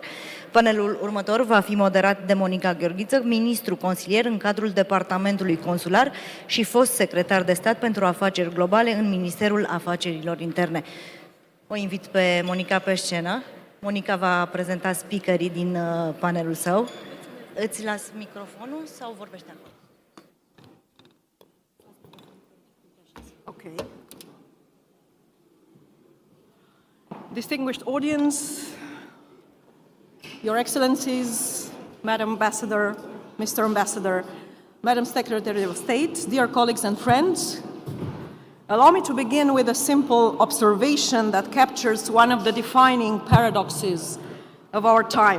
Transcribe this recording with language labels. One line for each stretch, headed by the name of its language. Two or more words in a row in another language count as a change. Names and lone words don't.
Romanian: Panelul următor va fi moderat de Monica Gheorghiță, ministru consilier în cadrul Departamentului Consular și fost secretar de stat pentru afaceri globale în Ministerul Afacerilor Interne. O invit pe Monica pe scenă. Monica va prezenta speakerii din panelul său. Îți las microfonul sau vorbește acolo? Okay.
English: Distinguished audience, Your Excellencies, Madam Ambassador, Mr. Ambassador, Madam Secretary of State, dear colleagues and friends, allow me to begin with a simple observation that captures one of the defining paradoxes of our time.